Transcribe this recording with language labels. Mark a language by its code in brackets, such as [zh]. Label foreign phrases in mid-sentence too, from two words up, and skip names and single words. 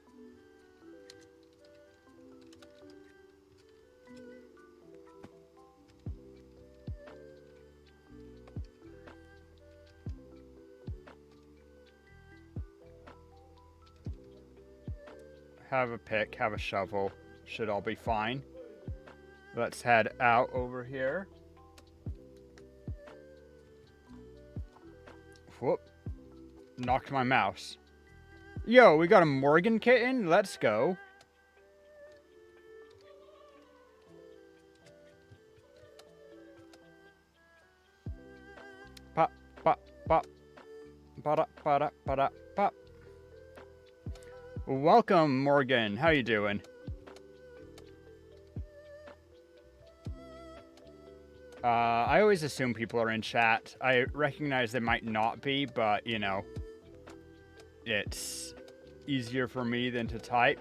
[en] Have a pick, have a shovel. Should all be fine. Let's head out over here. Whoop. Knocked my mouse. Yo, we got a Morgan kitten? Let's go. Pop, pop, pop. Ba-da, ba-da, ba-da, pop. Welcome, Morgan. How you doing? I always assume people are in chat. I recognize they might not be, but, you know, it's easier for me than to type.